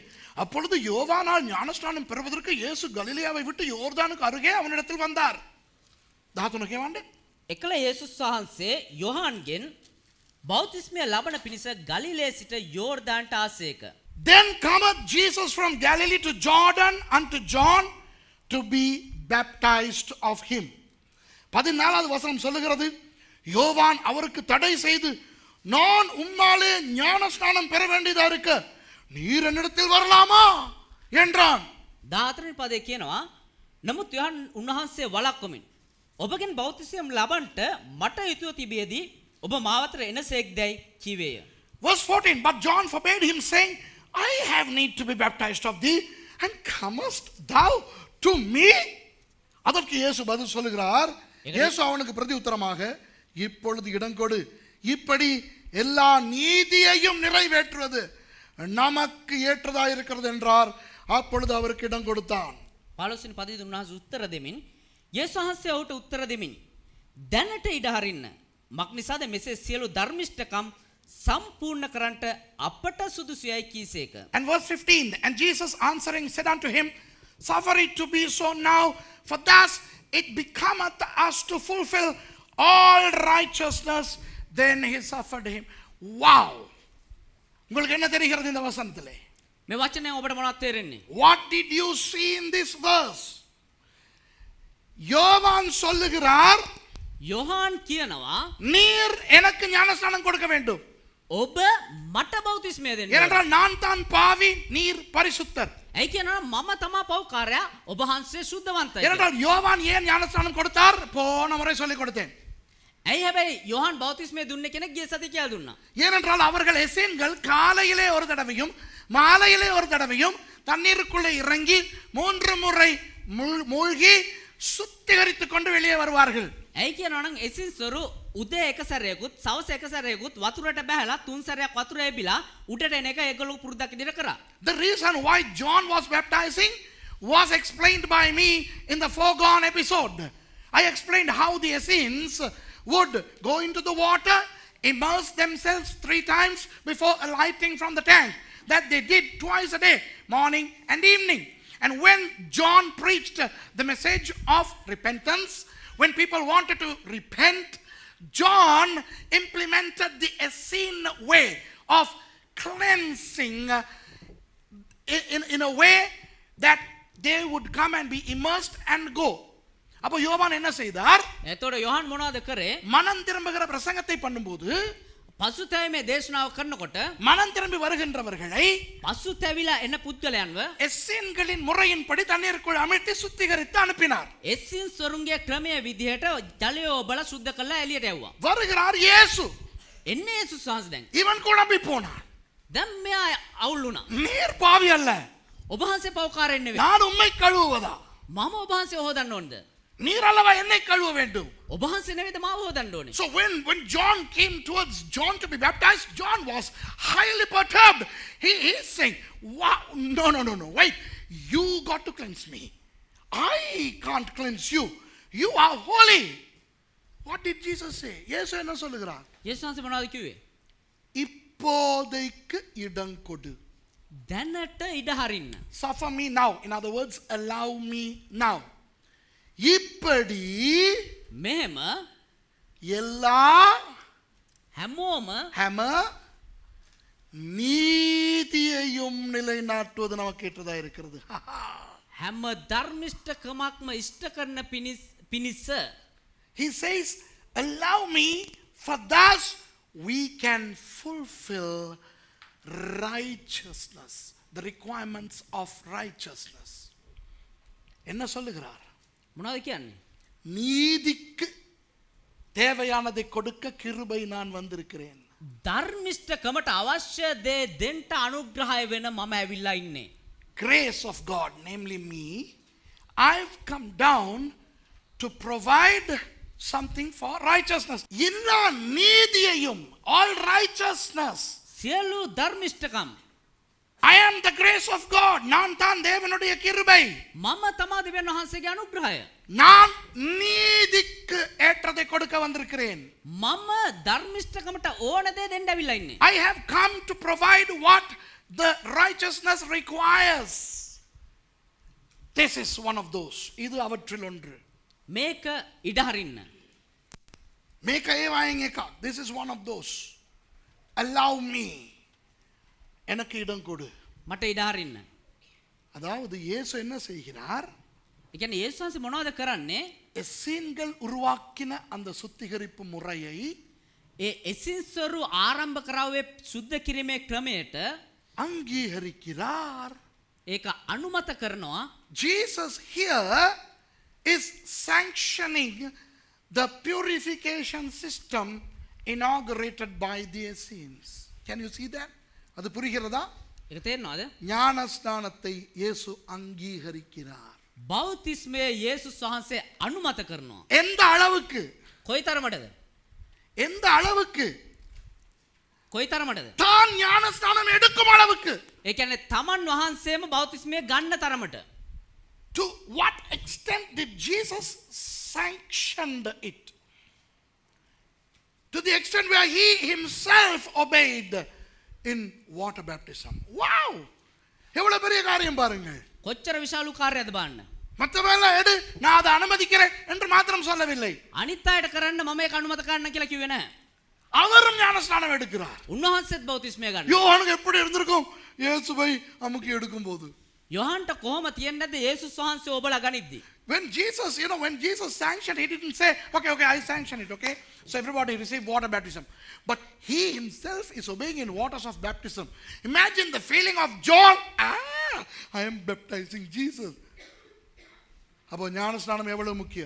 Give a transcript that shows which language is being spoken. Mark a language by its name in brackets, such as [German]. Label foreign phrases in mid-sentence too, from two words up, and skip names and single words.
[Tamil] அப்பொழுது யோவானால் ஞானஸ்நானம் பெறுவதற்கு இயேசு கலிலேயாவை விட்டு யோர்தானுக்கு அருகே அவனிடத்தில் வந்தார். 13 கேவாண்டே. [Sinhala] එකල යේසුස් වහන්සේ යොහාන්ගෙන් බෞතිස්මය ලබන පිණිස ගලිලේ සිට යෝර්දානට ආසේක. [English] Then cometh Jesus from Galilee to Jordan unto John to be baptized of him. [Tamil] 14வது வசனம் சொல்லுகிறது, யோவான் அவருக்கு தடை செய்து, நான் உம்மாலே ஞானஸ்நானம் பெற வேண்டியதா இருக்க நீர் என்னிடத்தில் வரலாமா என்றான். [Sinhala] 14 වෙනි පදේ කියනවා නමුත් යොහාන් උන්වහන්සේ වළක්වමින් ඔබගෙන් බෞතිස්මය ලබන්නට මට යුතුව තිබියදී ඔබ මාවතට එනසේක්දයි කීවේය. [English] Verse 14, but John forbade him, saying, I have need to be baptized of thee, and comest thou to me? [Tamil] அதற்கு இயேசு பதில் சொல்லுகிறார். இயேசு அவனுக்கு பிரதி உத்தரமாக, இப்பொழுது இடங்கொடு, இப்படி எல்லா நீதியையும் நிறைவேற்றுவது நமக்கு ஏற்றதா இருக்கிறது என்றார். அப்பொழுது அவருக்கு இடம் கொடுத்தான். [Sinhala] 15 වෙනි පදේ උන්වහන්සේ උත්තර දෙමින් යේසුස් වහන්සේ ඔහුට උත්තර දෙමින් දැනට ඉඩ හරින්න මක් නිසාද මෙසේ සියලු ධර්මිෂ්ඨකම් සම්පූර්ණ කරන්නට අපට සුදුසුයයි කීසේක. [English] And verse 15, and Jesus answering said unto him, suffer it to be so now, for thus it becometh us to fulfill all righteousness. Then he suffered him. Wow! [Tamil] உங்களுக்கு என்ன தெரிகிறது இந்த வசனத்திலே? [Sinhala] මේ වචනේ ඔබට මොනවද තේරෙන්නේ? [English] What did you see in this verse? [Tamil] யோவான் சொல்லுகிறார், [Sinhala] යොහාන් කියනවා [Tamil] நீர் எனக்கு ஞானஸ்நானம் கொடுக்க வேண்டும். [Sinhala] ඔබ මට බෞතිස්මය දෙන්න. [Tamil] ஏனென்றால் நான் தான் பாவி, நீர் பரிசுத்தர். [Sinhala] ඇයි කියනවා මම තමා පව්කාරයා ඔබ වහන්සේ සුද්ධවන්තයි. [Tamil] ஏனென்றால் யோவான் ஏன் ஞானஸ்நானம் கொடுத்தார்? போன முறை சொல்லிக் கொடுத்தேன். [Sinhala] ඇයි හැබැයි යොහන් බෞතිස්මය දුන්නේ කෙනෙක් ගිය සති කියලා දුන්නා. [Tamil] ஏனென்றால் அவர்கள் எசேன்கள் காலையிலே ஒரு தடவையும் மாலையிலே ஒரு தடவையும் தண்ணீருக்குள்ளே இறங்கி 3 முறை மூழ்கி சுத்திகரித்துக் கொண்டு வெளியே வருவார்கள். [Sinhala] ඇයි කියනවා නම් එසින්සරු උදේ එක සැරයකුත් සවස එක සැරයකුත් වතුරට බහැලා 3 සැරයක් වතුර එබිලා උඩට එන එක ඒගොල්ලෝ පුරුද්දක් විදිහට කරා. [English] The reason why John was baptizing was explained by me in the foregone episode. I explained how the Essenes would go into the water, immerse themselves 3 times before alighting from the tank. That they did twice a day, morning and evening. And when John preached the message of repentance, when people wanted to repent, John implemented the Essene way of cleansing in a way that they would come and be immersed and go. [Tamil] அப்போ யோவான் என்ன செய்தார்? [Sinhala] එතකොට යොහන් මොනවද කරේ? [Tamil] மனம் திரும்புகிற பிரசங்கத்தை பண்ணும்போது [Sinhala] පසුතැවීමේ දේශනාව කරනකොට [Tamil] மனம் திரும்பி வருகின்றவர்களை [Sinhala] පසුතැවිලා එන පුද්ගලයන්ව [Tamil] எஸ்ஸேன்களின் முறையின்படி தண்ணீருக்குள் அமிழ்த்தி சுத்திகரித்து அனுப்பினார். [Sinhala] එසින් සොරුන්ගේ ක්‍රමයේ විදිහට ජලය ඔබලා සුද්ධ කරලා එළියට යවුවා. [Tamil] வருகிறார் இயேசு. [Sinhala] එන්නේ යේසුස් වහන්සේ දැන්. [Tamil] இவன் குழம்பி போனான். [Sinhala] දැන් මෙයා අවුල් වුණා. [Tamil] நீர் பாவி அல்ல, [Sinhala] ඔබ වහන්සේ පව්කාරයෙක් නෙවෙයි. [Tamil] நான் உம்மை கழுவுவதா? [Sinhala] මම ඔබ වහන්සේ හොදන්න ඕනද? [Tamil] நீர் அல்லவா என்னை கழுவ வேண்டும். [Sinhala] ඔබ වහන්සේ නෙවෙයිද මාව හොදන්න ඕනේ. [English] So when John came towards John to be baptized, John was highly perturbed. He's saying, wow, no, wait, you got to cleanse me. I can't cleanse you. You are holy. What did Jesus say? [Tamil] இயேசு என்ன சொல்லுகிறார்? [Sinhala] යේසුස් වහන්සේ මොනවද කිව්වේ? [Tamil] இப்போதைக்கு இடம் கொடு. [Sinhala] දැනට ඉඩ හරින්න. [English] Suffer me now. In other words, allow me now. [Tamil] இப்படி [Sinhala] මෙහෙම [Tamil] எல்லா [Sinhala] හැමෝම [Tamil] හැම நீதியையும் நிலைநாட்டுவது நமக்கு ஏற்றதா இருக்கிறது. [Sinhala] හැම ධර්මිෂ්ඨකමක්ම ඉෂ්ට කරන පිණිස [English] He says, allow me, for thus we can fulfill righteousness, the requirements of righteousness. [Tamil] என்ன சொல்லுகிறார்? [Sinhala] මොනවද කියන්නේ? [Tamil] நீதிக்கு தேவையானதை கொடுக்க கிருபை நான் வந்திருக்கிறேன். [Sinhala] ධර්මිෂ්ඨකමට අවශ්‍ය දේ දෙන්න අනුග්‍රහය වෙන මම ඇවිල්ලා ඉන්නේ. [English] Grace of God, namely me, I've come down to provide something for righteousness. [Tamil] எல்லா நீதியையும், [English] all righteousness. [Sinhala] සියලු ධර්මිෂ්ඨකම් [English] I am the grace of God. [Tamil] நான் தான் தேவனுடைய கிருபை. [Sinhala] මම තමා දෙවියන් වහන්සේගේ අනුග්‍රහය. [Tamil] நான் நீதிக்கு ஏற்றதை கொடுக்க வந்திருக்கிறேன். [Sinhala] මම ධර්මිෂ්ඨකමට ඕන දේ දෙන්න ඇවිල්ලා ඉන්නේ. [English] I have come to provide what the righteousness requires. This is one of those. [Tamil] இது அவற்றில் ஒன்று. [Sinhala] මේක ඉඩ හරින්න. මේක ඒවායින් එකක්. [English] This is one of those. Allow me. [Tamil] எனக்கு இடம் கொடு. [Sinhala] මට ඉඩ හරින්න. [Tamil] அதாவது இயேசு என்ன செய்கிறார்? [Sinhala] ඒ කියන්නේ යේසුස් වහන්සේ මොනවද කරන්නේ? [Tamil] எஸ்ஸேன்கள் உருவாக்கின அந்த சுத்திகரிப்பு முறையை [Sinhala] ඒ එසින්සරු ආරම්භ කරාවේ සුද්ධ කිරීමේ ක්‍රමයට [Tamil] அங்கீகரிக்கிறார். [Sinhala] ඒක අනුමත කරනවා. [English] Jesus here is sanctioning the purification system inaugurated by the Essenes. Can you see that? [Tamil] அது புரிகிறதா? [Sinhala] ඒක තේරෙනවද? [Tamil] ஞானஸ்நானத்தை இயேசு அங்கீகரிக்கிறார். [Sinhala] බෞතිස්මය යේසුස් වහන්සේ අනුමත කරනවා. [Tamil] எந்த அளவுக்கு? [Sinhala] කොයිතරමටද? [Tamil] எந்த அளவுக்கு? [Sinhala] කොයිතරමටද? [Tamil] தான் ஞானஸ்நானம் எடுக்கும் அளவுக்கு. [Sinhala] ඒ කියන්නේ තමන් වහන්සේම බෞතිස්මය ගන්න තරමට. [English] To what extent did Jesus sanctioned it? To the extent where he himself obeyed in water baptism. [Tamil] Wow! எவ்வளவு பெரிய காரியம் பாருங்கள். [Sinhala] කොච්චර විශාල කාර්යයක්ද බලන්න. [Tamil] மற்றவெல்லாம் எடு, நான் அதை அனுமதிக்கிறேன் என்று மாத்திரம் சொல்லவில்லை. [Sinhala] අනිත් අයට කරන්න මම ඒක අනුමත කරන්න කියලා කිව්වේ නැහැ. [Tamil] அவரும் ஞானஸ்நானம் எடுக்கிறார். [Sinhala] උන්වහන්සේත් බෞතිස්මය ගන්නවා. [Tamil] யோவானுக்கு எப்படி இருந்திருக்கும்? இயேசுவை அமுக்கி எடுக்கும் போது [Sinhala] යොහන්ට කොහොම තියන්නේ නැද්ද යේසුස් වහන්සේ ඔබලා ගනිද්දි? [English] When Jesus, when Jesus sanctioned, he didn't say, okay, I sanction it, okay? So everybody receive water baptism. But he himself is obeying in waters of baptism. Imagine the feeling of John. I am baptizing Jesus. [Tamil] அப்போ ஞானஸ்நானம் எவ்வளவு முக்கியம்?